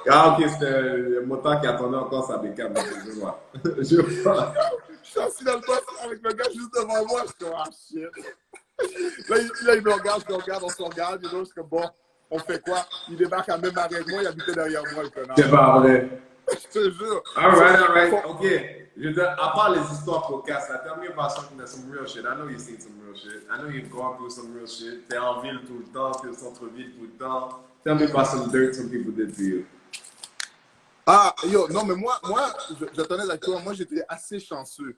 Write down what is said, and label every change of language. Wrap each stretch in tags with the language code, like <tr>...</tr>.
<fr>Ah, ok, c'était un motard qui attendait encore sa bécane. Je vois. Je vois. Je suis assis dans le bus avec le gars juste devant moi. Je suis comme,</fr> <en>ah shit.</en> <fr>Là, il me regarde, on se regarde,</fr> <en>you know.</en> <fr>Je suis comme, bon, on fait quoi? Il débarque à même arrêt que moi, il habitait derrière moi, le connard. C'est pas vrai. Je te jure.</fr> <en>Alright. Ok.</en> <fr>Je veux dire, à part les histoires cocasses,</fr> <en>tell me about something that's some real shit. I know you've seen some real shit. I know you've gone through some real shit.</en> <fr>T'es en ville tout le temps, t'es au centre-ville tout le temps.</fr> <en>Tell me about some dirt some people did to you.</en> <fr>Ah, yo, non, mais moi je t'en ai avec toi, moi, j'étais assez chanceux.</fr>